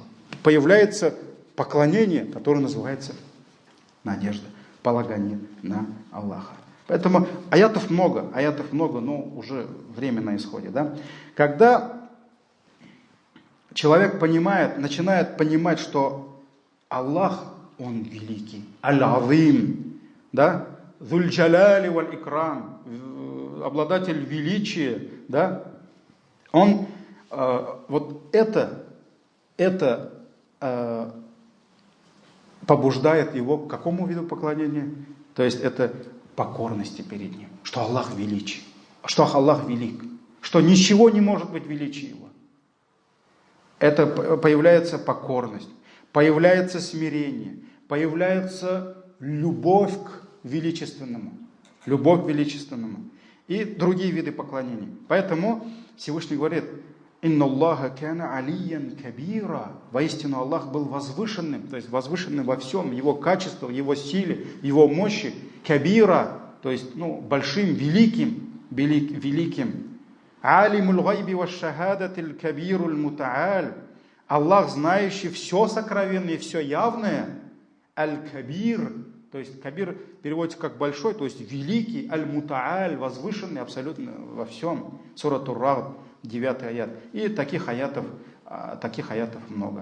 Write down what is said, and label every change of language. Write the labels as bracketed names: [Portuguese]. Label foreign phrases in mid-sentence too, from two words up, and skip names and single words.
[Russian] Появляется поклонение, которое называется надежда. Полагание на Аллаха. Поэтому аятов много, но уже время на исходе. Да? Когда человек начинает понимать, что Аллах, Он великий, Аль-Азим, да? [Arabic] ذو الجلال والإكرام, [Russian] обладатель величия, да? Он вот это побуждает его к какому виду поклонения? То есть это покорности перед Ним. Что Аллах величий. Что Аллах велик. Что ничего не может быть величие Его. Это появляется покорность. Появляется смирение. Появляется любовь к величественному. Любовь к величественному. И другие виды поклонений. Поэтому Всевышний говорит: [Arabic] «إن الله كان عليا كبيرا». [Russian] Воистину Аллах был возвышенным, то есть возвышенным во всем, Его качестве, Его силе, Его мощи. Кабира, то есть большим, великим. [Arabic] عالم الغيب والشهادة الكبير المتعال. [Russian] Аллах, знающий все сокровенное и все явное. Аль-кабир, то есть кабир переводится как большой, то есть великий. Аль-мутааль, возвышенный абсолютно во всем. Сура Тур-Рад, 9 аят. И таких аятов много.